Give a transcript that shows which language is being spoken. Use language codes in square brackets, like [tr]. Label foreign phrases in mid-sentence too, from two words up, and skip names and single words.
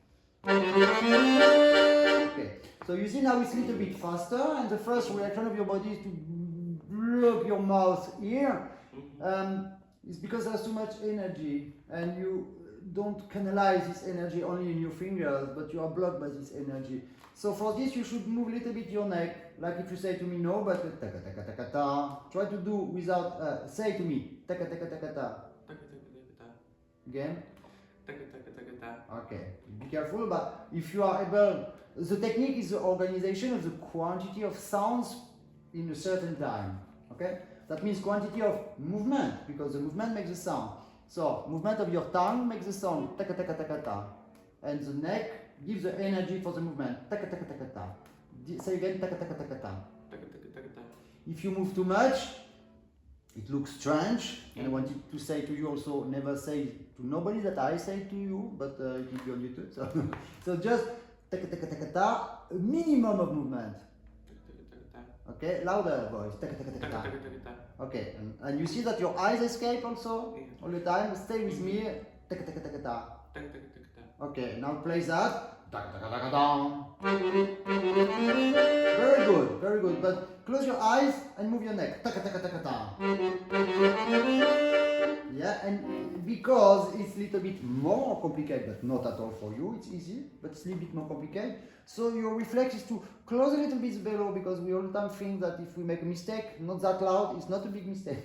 [en] Okay, so you see now it's a little bit faster, and the first reaction of your body is to block your mouth here. It's because there's too much energy, and you don't canalize this energy only in your fingers, but you are blocked by this energy. So for this, you should move a little bit your neck, like if you say to me no, but taka taka taka ta. Try to do without say to me taka taka taka ta. Again. Okay, be careful, but if you are able, the technique is the organization of the quantity of sounds in a certain time. Okay, that means quantity of movement, because the movement makes the sound. So movement of your tongue makes the sound taka taka taka ta, and the neck gives the energy for the movement taka taka taka ta. Say again taka taka taka ta. If you move too much, it looks strange, and I wanted to say to you also, never say to nobody that I say to you, but it will be on YouTube. So, so just taka taka taka ta, a minimum of movement. Okay, louder voice. Taka taka taka ta. Okay, and you see that your eyes escape also all the time. Stay with me. Taka taka taka ta. Okay, now play that. Taka taka taka ta. Very good, very good. But close your eyes and move your neck. Taka taka taka ta. Yeah, and because it's a little bit more complicated, but not at all for you, it's easy, but it's a little bit more complicated. So your reflex is to close a little bit below, because we all the time think that if we make a mistake, not that loud, it's not a big mistake.